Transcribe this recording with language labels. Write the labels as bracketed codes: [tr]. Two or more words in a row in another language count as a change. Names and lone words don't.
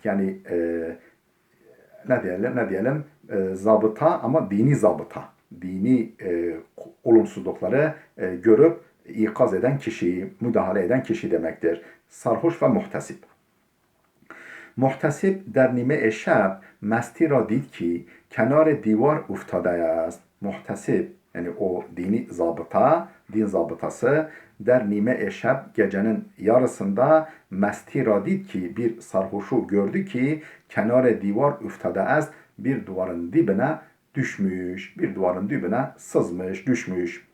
[tr] Yani ne diyelim zabıta, ama dini zabıta. Dini olumsuzlukları görüp ikaz eden kişi, müdahale eden kişi demektir. Sarhoş ve muhtesib. Muhtesib [fa] در نیمه شب مستی را دید که کنار دیوار افتاده است. [tr] Muhtesib yani o dini zabıta, din zabıtası [fa] در نیمه شب, [tr] gecenin yarısında [fa] مستی را دید که, [tr] bir sarhoşu gördü ki [fa] کنار دیوار افتاده است, [tr] bir duvarın dibine düşmüş, bir duvarın dibine sızmış, düşmüş.